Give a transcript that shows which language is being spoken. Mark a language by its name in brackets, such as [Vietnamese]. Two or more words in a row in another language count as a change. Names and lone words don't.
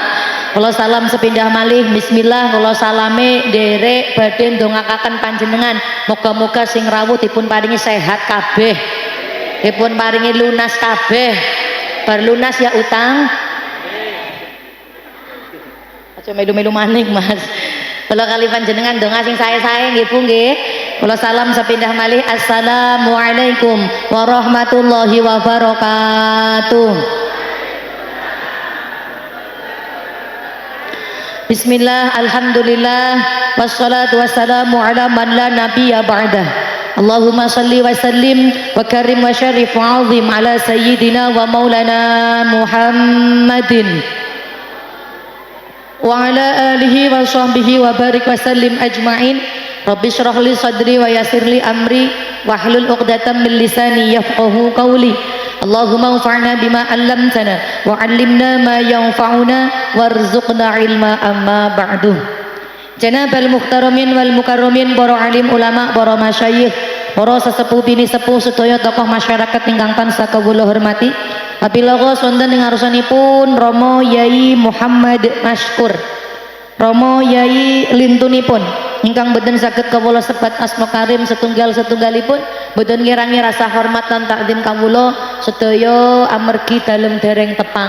[Javanese] Kula salam sepindah malih bismillah kula salame nderek badhe ndongakaken panjenengan moga-moga sing rawuh dipun paringi sehat kabeh. Dipun paringi lunas kabeh. Bar lunas ya utang. Aja melu-melu maning Mas. Kula kali panjenengan donga sing sae-sae nggih Bu nggih. Kula salam sepindah malih [Arabic] السلام عليكم ورحمة الله وبركاته. بسم الله، الحمد لله، والصلاة والسلام على من لا نبي بعده. اللهم صل وسلم وكرم وشرف وعظم على سيدنا ومولانا محمد وعلى آله وصحبه وبارك وسلم أجمعين. رب اشرح لي صدري ويسر لي أمري واحلل عقدة من لساني يفقهوا قولي. اللهم انفعنا بما علمتنا وعلمنا ما ينفعنا وارزقنا علما أما بعد. جناب المحترمين والمكرمين [Javanese] para alim ulama, para masyayikh, para sesepuh bini sepuh sedaya tokoh masyarakat ingkang tansah kawula hormati. Apabila wonten ing ngarsanipun Romo Yai Muhammad Mashkur, Romo Yai lintunipun ingkang boten saged kawula sebat asma karim setunggal-setunggalipun, boten ngirangi rasa hormat lan takdim kawula sedaya amargi dalem dereng tepang.